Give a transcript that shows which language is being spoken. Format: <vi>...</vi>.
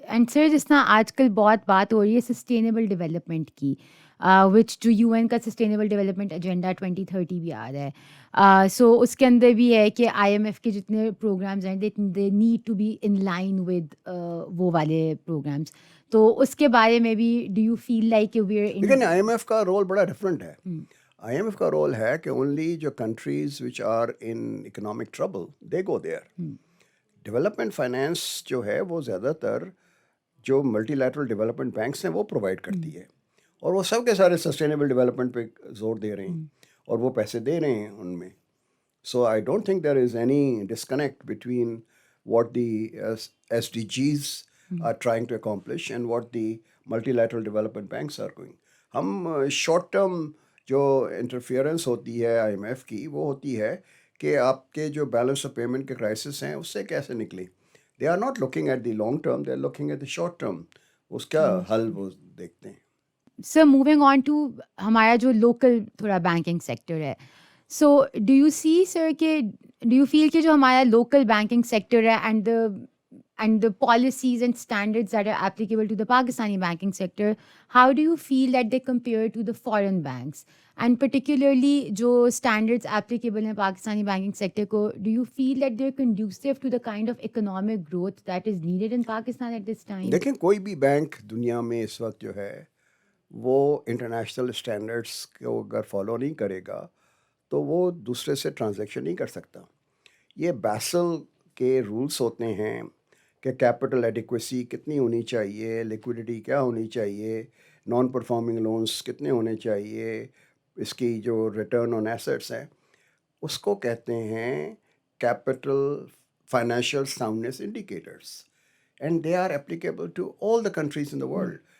<ur>And سر جس طرح آج کل بہت بات ہو رہی ہے سسٹینیبل ڈیولپمنٹ کی، وچ جو UN کا سسٹینیبل ڈیولپمنٹ ایجنڈا 2030 بھی آ رہا ہے. سو اس کے اندر بھی ہے کہ IMF کے جتنے پروگرامز ہیں</ur> <en>they need to be in line with</en> <ur>وہ والے پروگرامس. تو اس کے بارے میں بھی</ur> <en>do you feel like</en> <ur>لیکن IMF کا رول بڑا ڈفرینٹ ہے. IMF کا رول ہے کہ اونلی جو countries</ur> <en>Which are in economic trouble they go there.</en> <ur>Development finance جو ہے وہ زیادہ تر جو ملٹی لیٹرل ڈیولپمنٹ بینکس ہیں وہ پرووائڈ کرتی ہے، اور وہ سب کے سارے سسٹینیبل ڈیولپمنٹ پہ زور دے رہے ہیں اور وہ پیسے دے رہے ہیں ان میں.</ur> <en>So I don't think there is any disconnect between what the SDGs are trying to accomplish and what the multilateral development banks are going.</en> <ur>ہم شارٹ ٹرم جو انٹرفیئرنس ہوتی ہے IMF کی وہ ہوتی ہے کہ آپ کے جو بیلنس آف پیمنٹ کے کرائسس ہیں اس سے کیسے نکلیں.</ur> <en>They are not looking at the long term, they are looking at the short term.</en> <ur>اس کا حل وہ دیکھتے ہیں. سر موونگ آن ٹو ہمارا جو لوکل تھوڑا بینکنگ سیکٹر ہے، سو</ur> <en>do you see sir</en> <ur>کہ</ur> <en>do you feel</en> <ur>کہ جو ہمارا لوکل بینکنگ سیکٹر ہے and</ur> <en>and the policies and standards that are applicable to the Pakistani banking sector, how do you feel that they compare to the foreign banks? And particularly, jo standards applicable in Pakistani banking sector ko, do you feel that they're conducive to the kind of economic growth that is needed in Pakistan at this time?</en> <ur>دیکھیں کوئی بھی bank دنیا میں اس وقت جو ہے وہ international standards کو اگر فالو نہیں کرے گا تو وہ دوسرے سے ٹرانزیکشن نہیں کر سکتا. یہ بیسل کے رولز ہوتے ہیں کہ کیپٹل ایڈیکویسی کتنی ہونی چاہیے, لیکوڈیٹی کیا ہونی چاہیے, نان پرفارمنگ لونز کتنے ہونے چاہیے, اس کی جو ریٹرن آن ایسٹس ہیں اس کو کہتے ہیں capital financial soundness indicators,</ur> <en>And they are applicable to all the countries in the world.</en>